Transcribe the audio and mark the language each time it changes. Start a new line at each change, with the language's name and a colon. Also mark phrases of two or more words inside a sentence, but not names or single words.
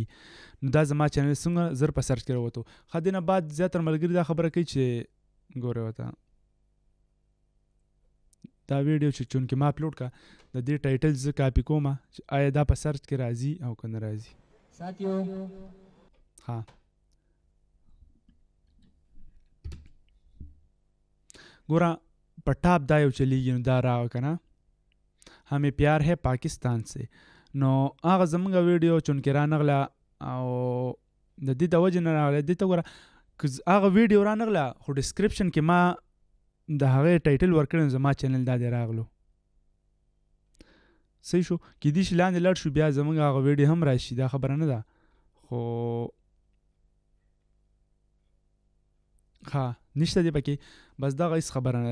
Pashto: نو دا زما چینل څنګه زر په سرچ کې راووتو. ښه دې نه بعد زیاتره ملګري دا خبره کوي چې ګوره ورته دا ویډیو چې چونکې ما اپلوډ کړه د دې ټایټل زه کاپي کوم چې آیا دا په سرچ کې راځي او که نه راځي. ها ګوره په ټاپ دا یو چلیږي نو دا راغه که نه
Urdu: ہمیں پیار ہے پاکستان سے.
Pashto: نو هغه زمونږ ویډیو چونکې رانغله او د دې د وجې نه راغله دې ته ګوره که هغه ویډیو رانغله خو ډسکرپشن کې ما د هغې ټایټل ورکړی زما چینل دا دی راغلو. صحیح شو. کیدای شي لاندې لاړ شو بیا زمونږ هغه ویډیو هم راشي دا خبره نه ده خو ښه نشته دی پکې بس دغه هېڅ خبره نه ده.